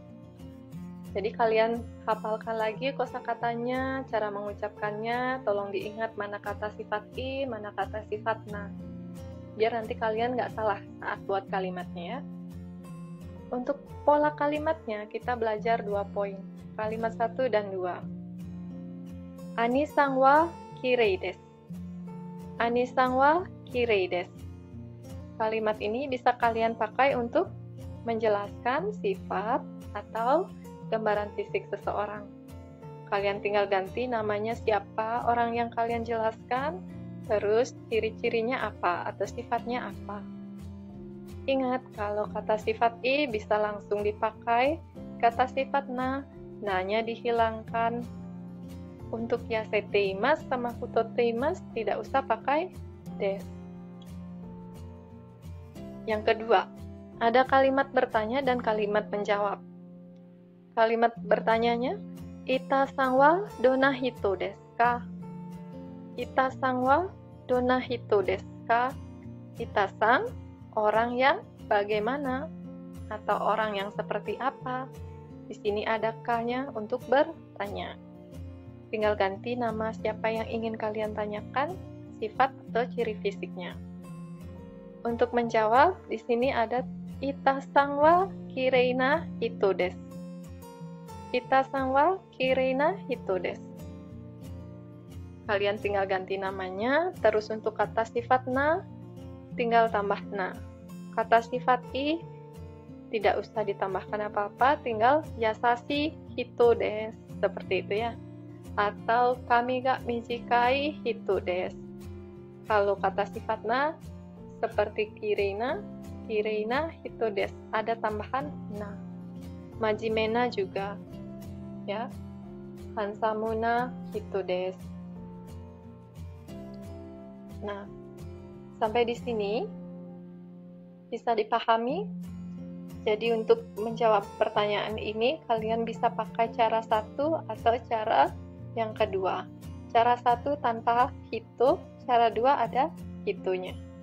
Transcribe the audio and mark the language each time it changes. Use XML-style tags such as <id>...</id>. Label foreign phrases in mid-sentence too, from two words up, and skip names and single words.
<id>Jadi kalian hafalkan lagi kosakatanya, cara mengucapkannya, tolong diingat mana kata sifat i, mana kata sifat na. Biar nanti kalian nggak salah saat buat kalimatnya ya. Untuk pola kalimatnya, kita belajar 2 poin. Kalimat 1 dan 2.</id> <ja>アニさんはきれいです. アニさんはきれいです.</ja> <id>Kalimat ini bisa kalian pakai untuk menjelaskan sifat atau gambaran fisik seseorang. Kalian tinggal ganti namanya siapa orang yang kalian jelaskan, terus ciri-cirinya apa atau sifatnya apa. Ingat, kalau kata sifat i bisa langsung dipakai, kata sifat na, na-nya dihilangkan. Untuk yaseteimasu sama futoteimasu tidak usah pakai des. Yang kedua, ada kalimat bertanya dan kalimat menjawab. Kalimat bertanyanya,</id> <ja>イタさんはどんな人ですか? イタさんはどんな人ですか?</ja> <id>Ita-san, orang yang bagaimana? Atau orang yang seperti apa? Di sini ada ka-nya untuk bertanya. Tinggal ganti nama siapa yang ingin kalian tanyakan, sifat atau ciri fisiknya. Untuk menjawab, di sini ada</id> <ja>イタさんはきれいな人です. イタさんはきれいな人です.</ja> <id>Kalian tinggal ganti namanya, terus untuk kata sifat na, tinggal tambah na. Kata sifat i, tidak usah ditambahkan apa-apa, tinggal</id> <ja>やさしい人です.</ja> <id>Seperti itu ya. Atau</id> <ja>髪が短い人です.</ja> <id>Kalau kata sifat na, seperti</id> <ja>きれいな人です,</ja> <id>ada tambahan na. Majimena juga, ya.</id> <ja>ハンサムな人です.</ja> <id>Nah, sampai di sini bisa dipahami. Jadi untuk menjawab pertanyaan ini, kalian bisa pakai cara satu atau cara yang kedua. Cara satu tanpa hito, cara dua ada hitonya.</id>